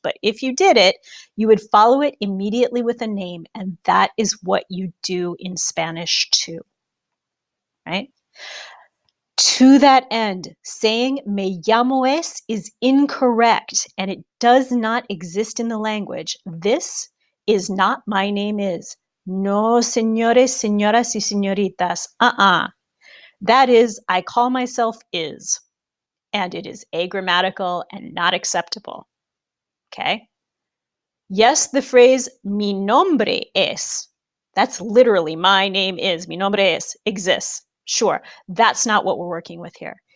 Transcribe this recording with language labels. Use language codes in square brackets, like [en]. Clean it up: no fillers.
[en] But if you did it, you would follow it immediately with a name. And that is what you do in Spanish too. Right? To that end, saying [es] me llamo es [en] is incorrect and it does not exist in the language. This is not my name is. [es] No, señores, señoras y señoritas. [en] That is, I call myself is. And it is agrammatical and not acceptable. Okay? Yes, the phrase [es] mi nombre es. [en] That's literally my name is. [es] Mi nombre es [en] exists. Sure, that's not what we're working with here.